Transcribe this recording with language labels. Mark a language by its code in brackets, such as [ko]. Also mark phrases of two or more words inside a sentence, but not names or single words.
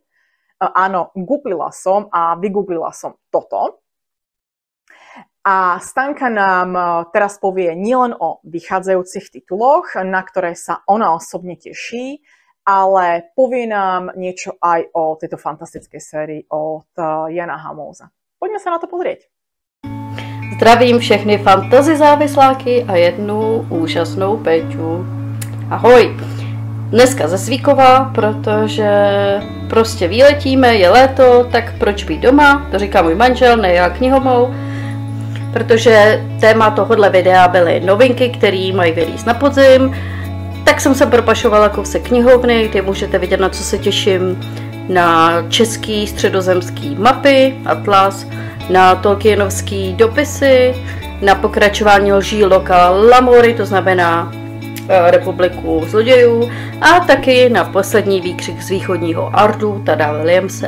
[sk] Áno, googlila som a vygooglila som toto. A Stanka nám teraz povie nielen o vychádzajúcich tituloch, na ktoré sa ona osobne teší, ale povie nám niečo aj o tejto fantastickej sérii od Jana Hamouza. Poďme sa na to pozrieť. [cs] Zdravím všechny fantasy závisláky a jednu úžasnou Péťu. Ahoj! Dneska ze Svíkova, protože prostě výletíme, je léto, tak proč být doma, to říká můj manžel, ne já knihomou, protože téma tohohle videa byly novinky, které mají vylízt na podzim, tak jsem se propašovala kousek knihovny, kde můžete vidět, na co se těším, na český středozemský mapy, atlas, na Tolkienovský dopisy, na pokračování lží Loka Lamory, to znamená Republiku zlodějů, a taky na poslední výkřik z východního Ardu, Tada Williamse.